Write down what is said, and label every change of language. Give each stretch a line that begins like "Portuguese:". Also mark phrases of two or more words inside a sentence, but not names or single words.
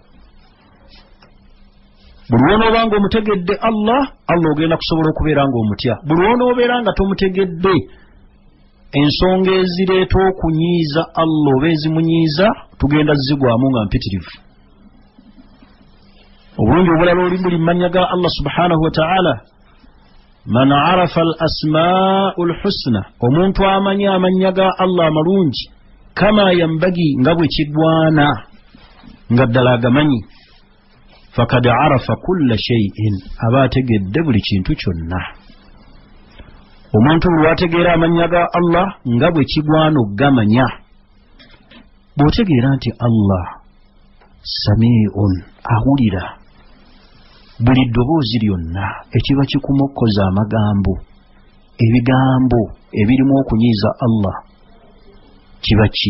Ganda: Buli w'onooba ng'omutegedde Allah ogenda kusobola okubeera ng'omutya. Buli w'onoobeera nga tomutegedde ensonga ezireeta okunyiiza Allah oba ezimunyiiza tugenda zigwamu nga mpitirivu. Obulungi obulala oli buli mannya ga Allah
Arabic: سبحانه وتعالى، من عرف الأسماء الحسنى,
Ganda: omuntu amanyi amannya ga Allah amalungi kama yambagi nga bwe kigwana nga ddala agamanyi,
Arabic: فقد عرف كل شيء,
Ganda: aba ategedde buli kintu kyonna. Omuntu lwategeera amannya ga Allah nga bwe kigwana ogamanya, bw'otegeera nti Allah sami'un, awulira buli ddoboozi lyonna ekiba kikumokkoza amagambo, ebigambo ebirimu okunyiiza Allah kiba ki?